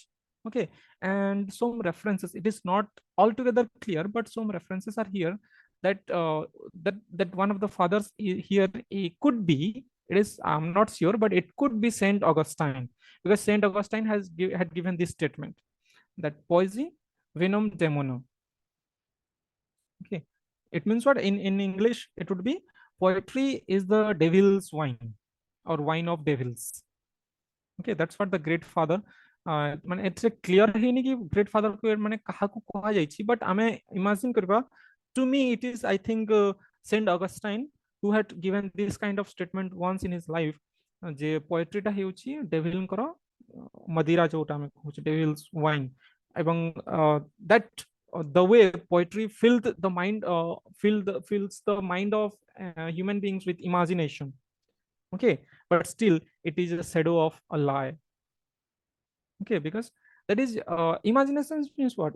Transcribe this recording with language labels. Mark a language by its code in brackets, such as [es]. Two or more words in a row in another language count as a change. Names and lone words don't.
[en] Okay, and some references, it is not altogether clear, but some references are here that that one of the fathers here could be, it is, I'm not sure, but it could be Saint Augustine, because Saint Augustine had given this statement that [la] poesy vinum demonum. [en] Okay, it means what? In English it would be poetry is the devil's wine or wine of devils. Okay, that's what the great father [or] মানে ଏଥିରେ କ୍ଲିୟର ହେଇନି କି [en] great father [or] କୁ ମାନେ କାହାକୁ କୁହାଯାଇଛି, ବଟ୍ ଆମେ ଇମାଜିନ୍ କରିବା, [en] to me it is, I think, Saint Augustine who had given this kind of statement once in his life, [or] ଯେ ପୋଏଟ୍ରିଟା ହେଉଛି ଡେଭିଲଙ୍କର ମଦିରା, ଯୋଉଟା ଆମେ କହୁଛେ ଡେଭିଲ୍ସ ୱାଇନ୍, ଏବଂ [en] that the way poetry fills the mind of human beings with imagination. Okay, but still it is a shadow of a lie. Okay, because that is imagination means what?